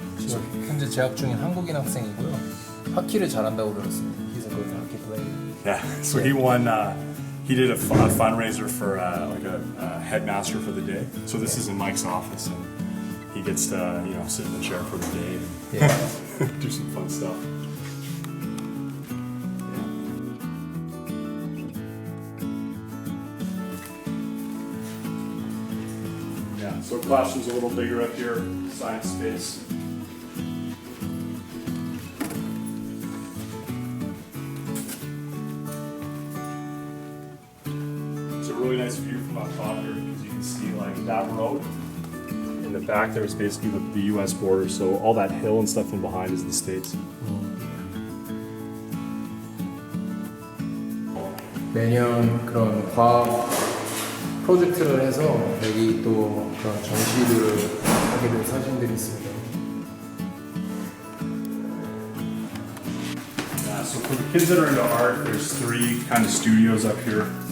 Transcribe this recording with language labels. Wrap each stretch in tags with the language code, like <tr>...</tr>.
<ko>지금 현재 재학 중인 한국인 학생이고요. 하키를 잘한다고 들었습니다.</ko> <en>He's a good hockey player. Yeah. So he won. He did a fundraiser for like a headmaster for the day. So this is in Mike's office, and he gets to sit in the chair for the day and do some fun stuff. Yeah. So classroom's a little bigger up here. Science space. Really nice view from up top here because you can see like that road in the back there is basically the US border, so all that hill and stuff in behind is the States.</en> <ko>매년 그런 과학 프로젝트를 해서 여기 또 그런 전시들을 하게 된 사진들이 있습니다.</ko> <en>Yeah, so for the kids that are into art, there's 3 kind of studios up here.</en>